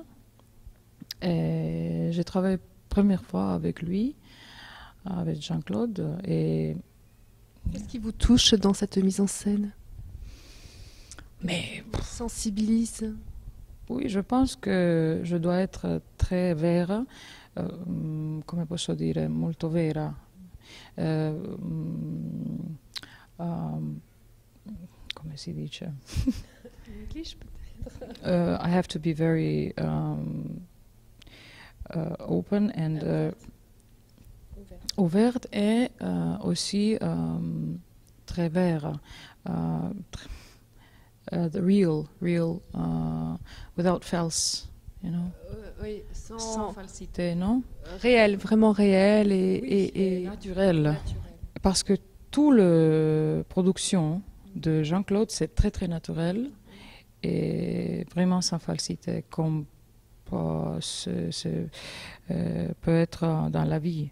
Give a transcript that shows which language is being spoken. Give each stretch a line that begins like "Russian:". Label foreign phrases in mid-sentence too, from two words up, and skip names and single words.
French: Et j'ai travaillé première fois avec lui, avec Jean-Claude, et qu'est-ce qui vous touche dans cette mise en scène? Mais vous sensibilise? Oui, je pense que je dois être très
Italian: vera, come posso dire, molto vera. Come si dice? English,
French: peut-être.
English: I have to be very open and ouverte,
French: et aussi très vera.
English: The real, without false, you know.
French: Oui, Sans falsité, non? Réel, vraiment réel et naturel. Parce que toute la production de Jean-Claude, c'est très très naturel et vraiment sans falsité, comme peut être dans la vie.